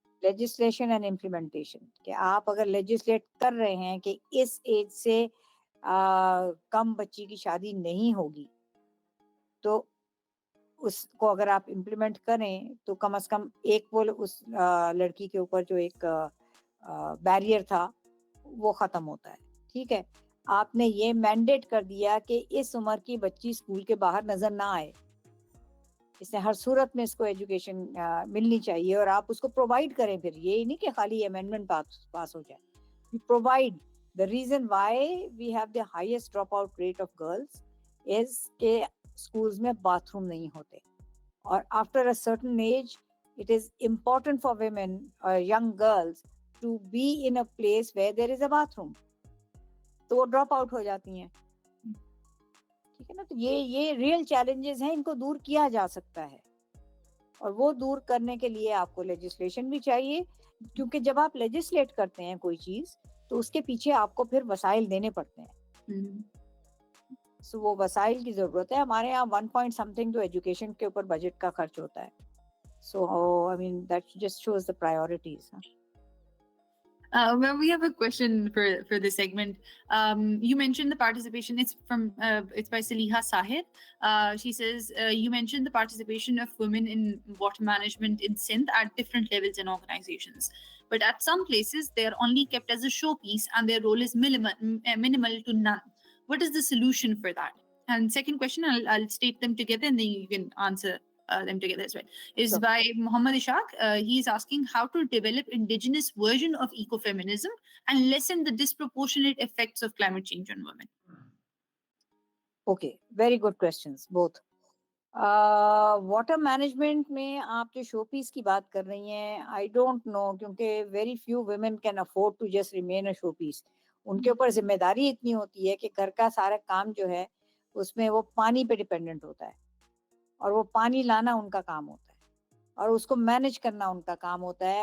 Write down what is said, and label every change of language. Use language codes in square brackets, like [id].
[ur] Legislation and implementation, کہ آپ اگر لیجسلیٹ کر رہے ہیں کہ اس ایج سے کم بچی کی شادی نہیں ہوگی, تو اس کو اگر آپ امپلیمنٹ کریں تو کم از کم ایک وہ اس لڑکی کے اوپر جو ایک بیریئر تھا وہ ختم ہوتا ہے. ٹھیک ہے, آپ نے یہ مینڈیٹ کر دیا کہ اس عمر کی بچی اسکول کے باہر نظر نہ آئے, اس نے ہر صورت میں اس کو ایجوکیشن ملنی چاہیے, اور آپ اس کو پرووائڈ کریں. پھر یہ نہیں کہ خالی امینڈمنٹ پاس ہو جائے, you provide. [en] The reason why we have the highest dropout rate of girls is [ur] کہ schools میں باتھ روم نہیں ہوتے, [en] اور after a certain age it is important for women or young girls to be in a place where there is a bathroom, [ur] تو وہ drop out ہو جاتی ہیں. ٹھیک ہے نا, تو یہ ریئل چیلنجز ہیں, ان کو دور کیا جا سکتا ہے, اور وہ دور کرنے کے لیے آپ کو لیجسلیشن بھی چاہیے, کیونکہ جب آپ لیجسلیٹ کرتے ہیں کوئی چیز تو اس کے پیچھے آپ کو پھر وسائل دینے پڑتے ہیں. سو وہ وسائل کی ضرورت ہے. ہمارے یہاں 1 point something تو ایجوکیشن کے اوپر بجٹ کا خرچ ہوتا ہے. [en] So I mean that just shows the priorities. Well, we have a question for this segment. You mentioned the participation. It's by Saliha Sahir. She says you mentioned the participation of women in water management in Sindh at different levels and organizations. But at some places, they are only kept as a showpiece, and their role is minimal to none. What is the solution for that? And second question, I'll state them together, and then you can answer them together as well, is Sure. by Muhammad Ishaq. He's asking how to develop indigenous version of ecofeminism and lessen the disproportionate effects of climate change on women. Okay, very good questions both. [ur] Water management میں آپ جو شو پیس کی بات کر رہی ہیں, [en] I don't know, کیونکہ very few women can afford to just remain a showpiece. [ur] ان کے اوپر ذمہ داری اتنی ہوتی ہے کہ گھر کا سارا کام جو ہے اس میں وہ پانی پہ ڈپینڈنٹ ہوتا ہے, اور وہ پانی لانا ان کا کام ہوتا ہے, اور اس کو مینج کرنا ان کا کام ہوتا ہے.